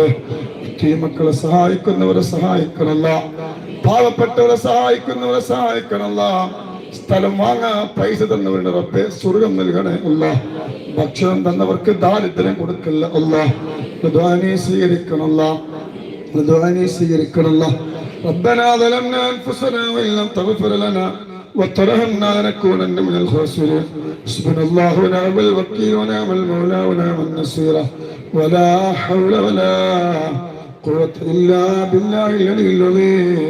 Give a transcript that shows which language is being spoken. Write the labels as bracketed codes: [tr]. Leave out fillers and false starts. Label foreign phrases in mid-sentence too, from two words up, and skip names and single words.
[ml] ഈ മക്കളെ സഹായിക്കുന്നവരെ സഹായിക്കണല്ല, പാവപ്പെട്ടവരെ സഹായിക്കുന്നവരെ സഹായിക്കണല്ല. സ്ഥലം വാങ്ങാൻ പൈസ തന്നവരുടെ റബ്ബേ സ്വർഗം നൽകണേ അല്ലാ. ഭക്ഷണം തന്നവർക്ക് ദാരിദ്ര്യം കൊടുക്കല്ല അല്ലാ. ദുആ സ്വീകരിക്കണല്ല, ദുആ സ്വീകരിക്കണല്ല. [ar] ربنا ظلمنا انفسنا وان لم تغفر لنا وترحمنا لنكونن من الخاسرين. حسبنا الله ونعم الوكيل ونعم المولى ونعم النصير. ولا حول ولا قوة إلا بالله العلي العظيم.